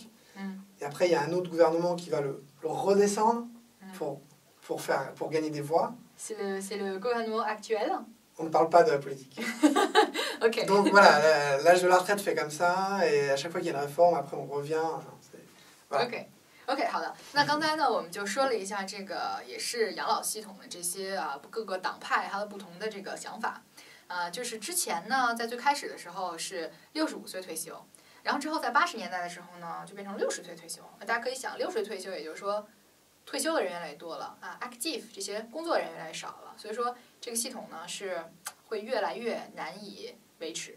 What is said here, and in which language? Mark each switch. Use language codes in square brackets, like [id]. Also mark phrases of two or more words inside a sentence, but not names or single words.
[fr] Et après, il y a un autre gouvernement qui va le redescendre pour gagner des voix. C'est le gouvernement actuel. On ne parle pas de la politique. Okay. Donc voilà, l'âge de la retraite fait comme ça, et à chaque fois qu'il y a une réforme, après on revient. Voilà. [zh] OK， 好的。那刚才呢，我们就说了一下这个也是养老系统的这些各个党派它的不同的这个想法。就是之前呢，在最开始的时候是65岁退休，然后之后在80年代的时候呢，就变成60岁退休。大家可以想，60岁退休，也就是说退休的人越来越多了啊 ，active 这些工作的人越来越少了，所以说这个系统呢是会越来越难以维持。